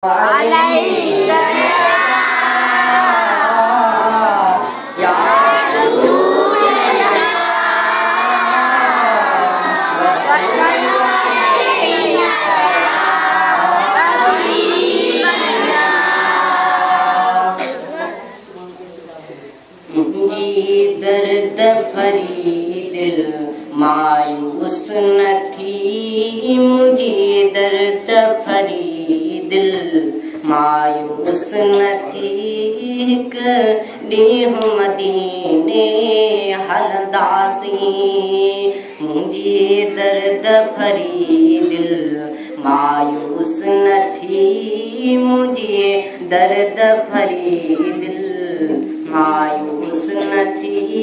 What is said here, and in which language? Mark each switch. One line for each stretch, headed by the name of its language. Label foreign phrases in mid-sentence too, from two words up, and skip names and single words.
Arabic: عليك يا رسول الله. وسلم عليك يا حبيب الله.
Sindhi: منهنجي درد ڀري دل مايوس نه ٿي، منهنجي درد ڀري دل مايوس نه ٿي. هڪ ڏينهن مديني هلنداسين، منهنجي درد ڀري دل مايوس نه ٿي، منهنجي درد ڀري دل مايوس نه ٿي.